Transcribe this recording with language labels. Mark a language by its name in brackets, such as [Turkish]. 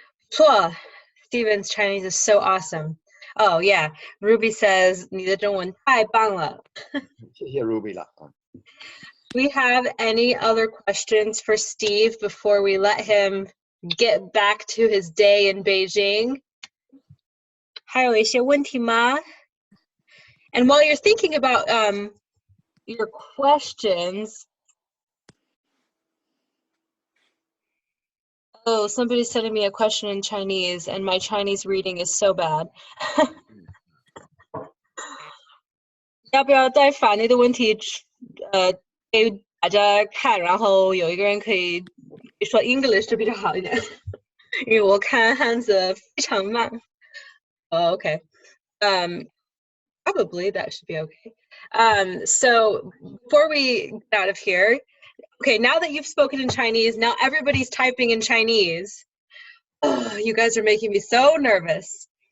[English] 错 Steven's Chinese is so awesome. Oh, yeah. [Chinese] Ruby says, 你的中文太棒了。谢谢 Ruby 了。 [English] Do we have any other questions for Steve before we let him get back to his day in Beijing? [Chinese] 还有一些问题吗? [English] And while you're thinking about your questions, oh, somebody's sending me a question in Chinese, and my Chinese reading is so bad. [Chinese] 要不要再把那个问题给大家看，然后有一个人可以说 English 就比较好一点，因为我看汉字非常慢。 [English] Oh, okay. Probably that should be okay. So before we get out of here, okay, now that you've spoken in Chinese, now everybody's typing in Chinese. Oh, you guys are making me so nervous.